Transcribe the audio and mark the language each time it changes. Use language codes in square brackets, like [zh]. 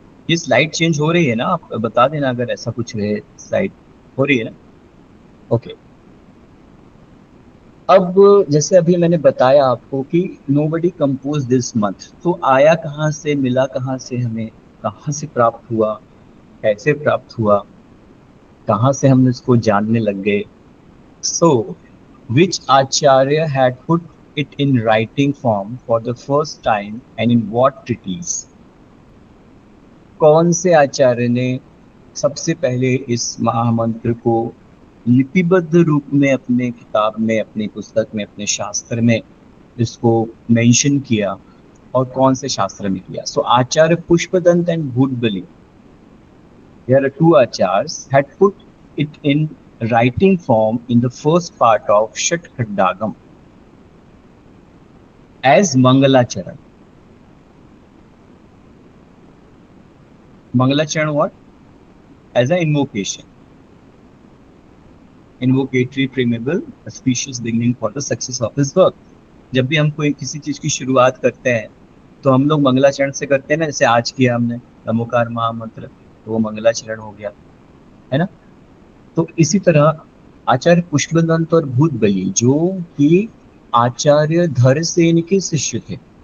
[hi] ये slide change हो रही है ना? आप बता देना अगर ऐसा कुछ रहे. स्लाइड हो रही है ना? ओके. अब जैसे अभी मैंने बताया आपको कि [en] nobody compose this month, [hi] तो आया कहाँ से, मिला कहाँ से, हमें कहाँ से प्राप्त हुआ, कैसे प्राप्त हुआ, कहाँ से हम इसको जानने लग गए. [en] So which acharya had put it in writing form for the first time and in what treatise? [hi] कौन से आचार्य ने सबसे पहले इस महामंत्र को लिपिबद्ध रूप में अपने किताब में, अपनी पुस्तक में, अपने शास्त्र में इसको मेंशन किया। और कौन से शास्त्र में किया? [en] So Acharya Pushpadant and Bhutabali, there are two acharyas, had put it in writing form in the first part of Shat Khandagam as Mangalacharan. Mangalacharan what? As an invocation. Invocatory preamble, auspicious beginning for the success of his work. [hi] जब भी हम कोई किसी चीज की शुरुआत करते हैं तो हम लोग मंगलाचरण से करते हैं ना, जैसे आज किया हमने नमोकार महामंत्र, तो वो मंगलाचरण हो गया, है ना। तो इसी तरह आचार्य पुष्पदंत और भूतबली जो कि आचार्य धरसेन के शिष्य थे।